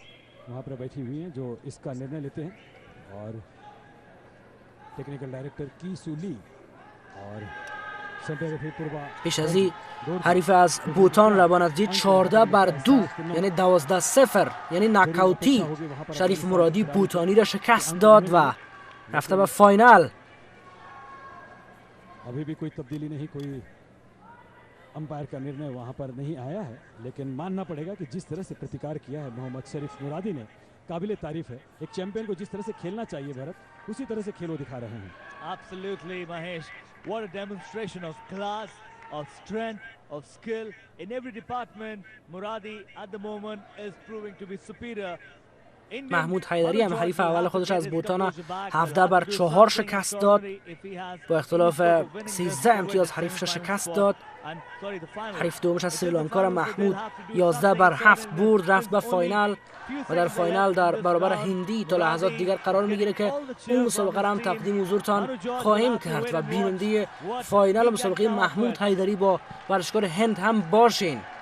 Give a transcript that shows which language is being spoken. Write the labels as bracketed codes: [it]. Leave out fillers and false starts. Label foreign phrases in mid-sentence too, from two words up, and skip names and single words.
[fa] پیش از این حریف از بوتان را با نتیجه 14-2 یعنی 12-0 یعنی ناکاوتی شریف مرادی بوتانی را شکست داد و رفته به فاینال. [hi] अभी भी कोई तब्दीली नहीं, कोई अंपायर का निर्णय वहां पर नहीं आया है, लेकिन मानना पड़ेगा कि जिस तरह से प्रतिकार किया है मोहम्मद शरीफ मुरादी ने काबिले तारीफ है। एक चैंपियन को जिस तरह से खेलना चाहिए भारत उसी तरह से खेल वो दिखा रहे हैं। [en] Absolutely Mahesh, what a demonstration of class, of strength, of skill in every department. Muradi at the moment is proving to be superior [fa] محمود حیدری هم حریف اول خودش از بوتان 17-4 شکست داد. با اختلاف 13 امتیاز حریفش شکست داد. حریف دومش از سریلانکا محمود 11-7 برد، رفت به فاینال و در فاینال در برابر هندی تا لحظات دیگر قرار میگیره که اون مسابقه را هم تقدیم حضورتان خواهیم کرد و بیننده فاینال مسابقه محمود حیدری با ورزشکار هند هم باشین.